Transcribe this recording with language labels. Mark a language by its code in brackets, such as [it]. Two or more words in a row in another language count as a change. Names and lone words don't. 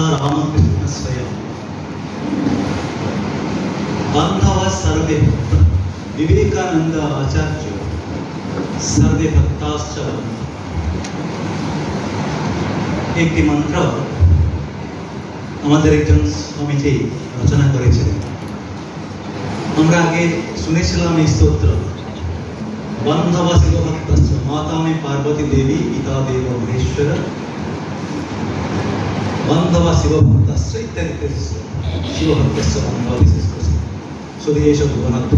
[sa] रामकृष्ण स्वयं बांधव सर्वे विवेकानंद आचार्य सर्वे भक्ताश्च [bn] একটি মন্ত্র আমাদের একজন স্বামীজি রচনা করেছিলেন। আমরা আগে শুনেছিলাম এই স্তোত্র, [sa] বান্ধব শিবভক্তস্য মাতা মে পার্বতী দেবী পিতা দেব মহেশ্বর বান্ধব শিবভক্তস্য [bn] ইত্যাদি [sa] শিবভক্তস্য বান্ধব [bn] বিশেষ করে শুধু এইসব বনার্থে।